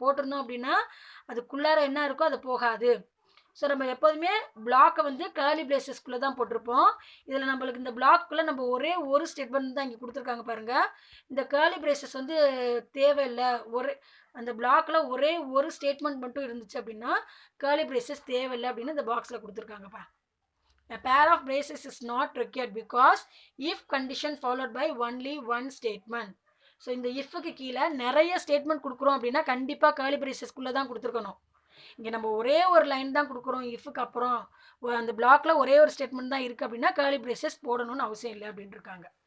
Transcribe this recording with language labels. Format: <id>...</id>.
<ta>போட்டிருந்தோம் அப்படின்னா அதுக்குள்ளார என்ன இருக்கோ அது போகாது. ஸோ நம்ம எப்போதுமே பிளாக்கை வந்து கர்லி பிரேசஸ்க்குள்ளே தான் போட்டிருப்போம். இதில் நம்மளுக்கு இந்த பிளாக்குள்ளே நம்ம ஒரே ஒரு ஸ்டேட்மெண்ட் தான் இங்கே கொடுத்துருக்காங்க பாருங்கள். இந்த கர்லி பிரேசஸ் வந்து தேவையில்லை, அந்த பிளாக்கில் ஒரே ஒரு ஸ்டேட்மெண்ட் மட்டும் இருந்துச்சு அப்படின்னா கர்லி பிரேசஸ் தேவையில்லை அப்படின்னு இந்த பாக்ஸில் கொடுத்துருக்காங்கப்பா.</ta> <en>A pair of braces is not required because if condition followed by only one statement.</en> <ta>So இந்த இஃப்க்கு கீழே நிறைய ஸ்டேட்மெண்ட் கொடுக்குறோம் அப்படின்னா கண்டிப்பாக கர்லி பிரேசஸ்க்குள்ளே தான் கொடுத்துருக்கணும். இங்கே நம்ம ஒரே ஒரு லைன் தான் கொடுக்குறோம் இஃப்க்கு அப்புறம் அந்த பிளாக்ல ஒரே ஒரு ஸ்டேட்மெண்ட் தான் இருக்குது அப்படின்னா கர்லி பிரேசஸ் போடணும்னு அவசியம் இல்லை அப்படின்னு இருக்காங்க.</ta>